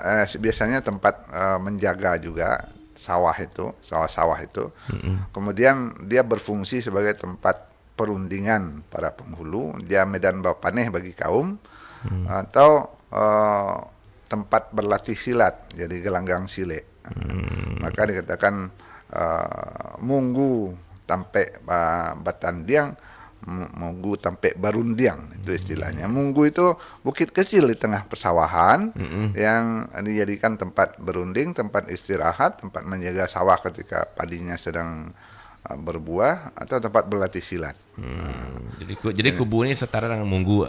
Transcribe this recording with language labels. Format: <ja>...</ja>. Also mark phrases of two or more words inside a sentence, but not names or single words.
<id>Biasanya tempat menjaga juga sawah-sawah itu. Kemudian dia berfungsi sebagai tempat perundingan para penghulu. Dia</id> <min>medan bapaneh</min> <id>bagi kaum, atau tempat berlatih silat, jadi</id> <min>gelanggang sile. Maka dikatakan munggu tampe batandiang, munggu tampe barundiang,</min> <id>itu istilahnya. Munggu itu bukit kecil di tengah persawahan yang dijadikan tempat berunding, tempat istirahat, tempat menjaga sawah ketika padinya sedang berbuah, atau tempat berlatih silat. Jadi kubu ini setara dengan munggu,</id>